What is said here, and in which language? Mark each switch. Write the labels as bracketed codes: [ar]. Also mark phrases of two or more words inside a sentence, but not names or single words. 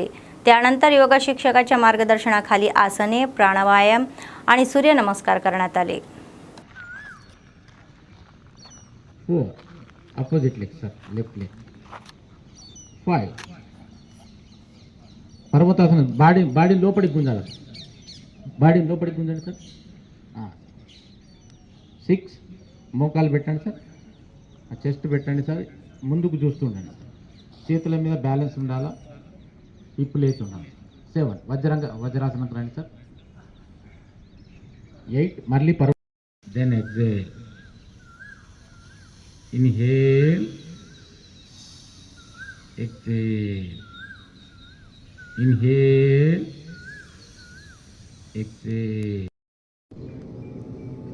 [mr] त्यानंतर योगा शिक्षकाच्या मार्गदर्शनाखाली आसने, प्राणायाम आणि सूर्यनमस्कार करण्यात आले। [te] हो [en] opposite leg sir, left leg [te] 5 पर्वतासन బాడీ లోపలికి గుంజాలి, బాడీ లోపలికి గుంజండి సార్। 6 మోకాలు పెట్టండి సార్, చెస్ట్ పెట్టండి సార్, ముందుకు చూస్తూ ఉండండి, చేతుల మీద బ్యాలెన్స్ ఉండాలా, హిప్ లేచి ఉండాలి। 7 వజ్రాసనం రండి సార్। 8 మళ్ళీ [en] then exhale, inhale, exhale, inhale, exhale.